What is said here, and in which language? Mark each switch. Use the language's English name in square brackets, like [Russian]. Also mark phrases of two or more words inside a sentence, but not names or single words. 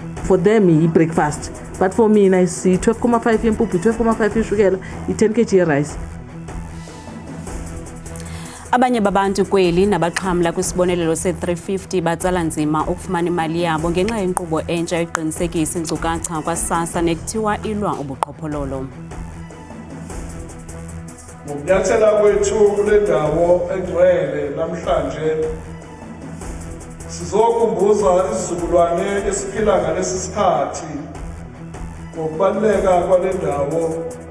[English] for them i-breakfast, but for me I see 12.5 [Xhosa] yempuphu, 12.5 ishukela, i-10 kg ye-rice. Abanye babantu kweli nabaxhamla kwisibonelelo se-350 batsala nzima ukufumana imali yabo ngenxa yenkqubo entsha yokuqinisekisa iinkcukacha kwa-SASSA nekuthiwa ilwa ubuqhophololo. [Zulu] Ngokunyathela kwethu kule ndawo egcwele namhlanje sizokhumbuza isizukulwane esiphila ngalesi sikhathi ngokubaluleka kwale ndawo.